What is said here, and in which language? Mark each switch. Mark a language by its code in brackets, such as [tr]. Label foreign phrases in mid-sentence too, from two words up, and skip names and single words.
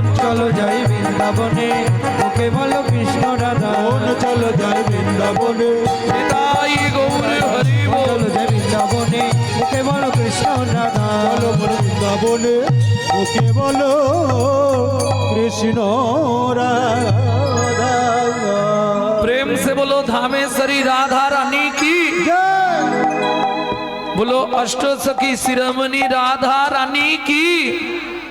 [bn] চলো যাই বৃন্দাবনে, মুখে বলো কৃষ্ণ রাধা। মন চলো যাই বৃন্দাবনে, নিতাই গৌর হরি বল। চলো যাই বৃন্দাবনে, মুখে বলো কৃষ্ণ রাধা। চলো বৃন্দাবনে, মুখে বলো কৃষ্ণ রাধা। [hi] प्रेम से बोलो धामेश्वरी राधा रानी की, जय। बोलो अष्ट सखी शिरोमणि राधा रानी की।